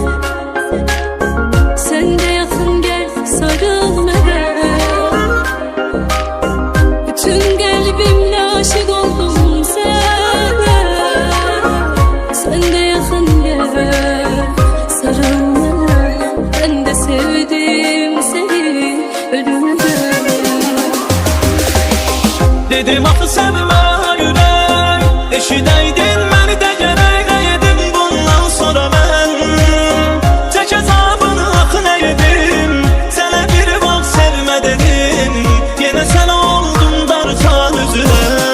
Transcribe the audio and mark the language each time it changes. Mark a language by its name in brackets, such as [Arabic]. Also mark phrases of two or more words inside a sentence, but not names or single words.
[Azerbaijani] Sən də yaxın gəl, sarıl mənə. Bütün qəlbimlə aşık oldum sənə. Sən də yaxın gəl, sarıl mənə. [Turkish] Ben de sevdim seni ölümüne. [Azerbaijani] Dedim axı sevmə ürək, eşidəydin məni də gərək nəyədim bundan sonra mən. Çək əzabını axı nəyədim, sənə bir vaxt sevmə dedim, yenə sən oldun darxan üzünə.